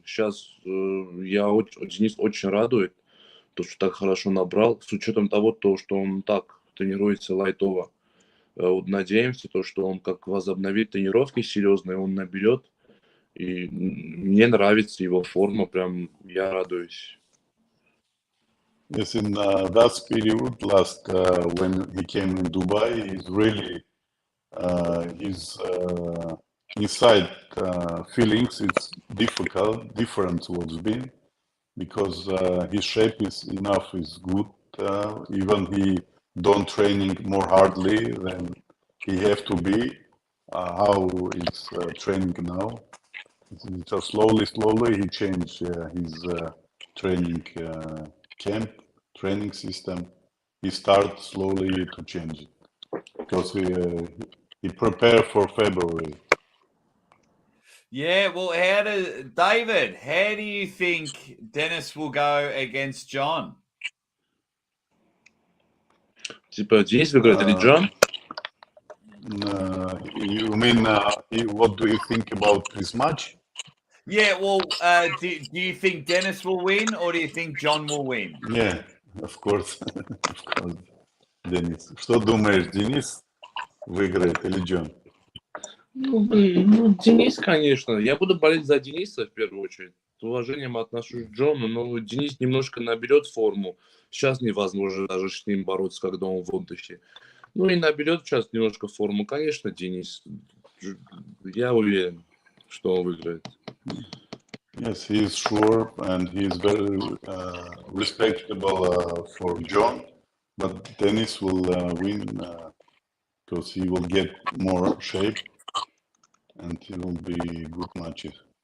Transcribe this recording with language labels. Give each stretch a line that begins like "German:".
Russian: Сейчас Денис очень радует, то, что так хорошо набрал, с учетом того, что он так тренируется лайтово. Вот надеемся, что он как возобновит тренировки серьезные, он наберет. И мне нравится его форма, прям я радуюсь.
English: Yes, in that period, last when he came in Dubai, he's really his inside feelings. It's different what's been because his shape is enough, is good. Even he don't training more hardly than he have to be. How it's training now? It's just slowly he changed his training camp, training system. He start slowly to change it because he prepare for February. Yeah, well, David, how do you think Denis will go against John?
Russian: Типа Денис выиграет или Джон?
English: You mean what do you think about this match? Yeah, well, do you think Denis will win or do you think John will win? Yeah, of course, of course, Денис.
Russian: Что думаешь, Денис выиграет или Джон? Денис, конечно. Я буду болеть за Дениса в первую очередь. С уважением отношусь к Джону, но Денис немножко наберет форму. Сейчас невозможно даже с ним бороться, когда он в отдыхе. Ну и наберет сейчас немножко форму. Конечно, Денис. Я уверен, что он выиграет.
English: Yes, he is sure and he is very respectable for John, but Dennis will win because he will get more shape and it will be good matches.